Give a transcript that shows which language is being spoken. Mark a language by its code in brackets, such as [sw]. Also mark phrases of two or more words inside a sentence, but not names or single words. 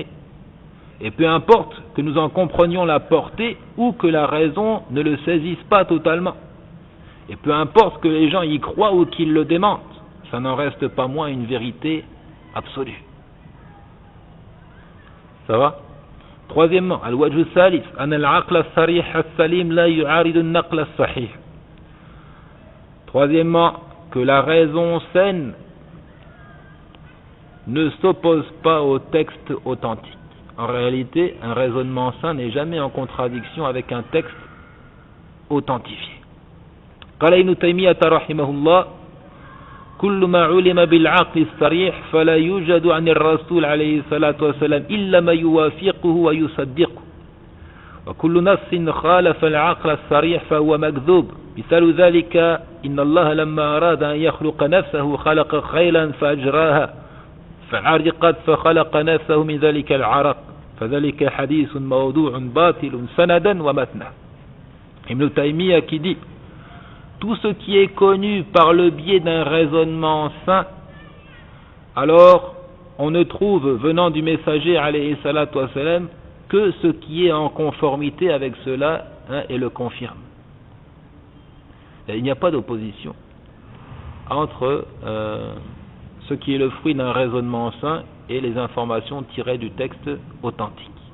[fr] Et peu importe que nous en comprenions la portée ou que la raison ne le saisisse pas totalement. Et peu importe que les gens y croient ou qu'ils le démentent, ça n'en reste pas moins une vérité absolue. Ça va? Troisièmement, [ar] الوجه الثالث، أن العقل الصريح السليم لا يعارض النقل الصحيح. [fr] Troisièmement, que la raison saine ne s'oppose pas au texte authentique. En réalité, un raisonnement sain n'est jamais en contradiction avec un texte authentifié. [ar] قال ابن تيمية رحمه الله كل ما علم بالعقل الصريح فلا يوجد عن الرسول عليه الصلاة والسلام إلا ما يوافقه ويصدقه وكل نص خالف العقل الصريح فهو مكذوب مثال ذلك إن الله لما أراد أن يخلق نفسه خلق خيلا فأجراها فعرقت فخلق نفسه من ذلك العرق فذلك حديث موضوع باطل سندا ومتنا. [fr] Ibn Taymiyyah qui dit tout ce qui est connu par le biais d'un raisonnement sain, alors on ne trouve venant du messager [ar] عليه الصلاة والسلام [fr] que ce qui est en conformité avec cela et le confirme. Il n'y a pas d'opposition entre ce qui est le fruit d'un raisonnement sain et les informations tirées du texte authentique.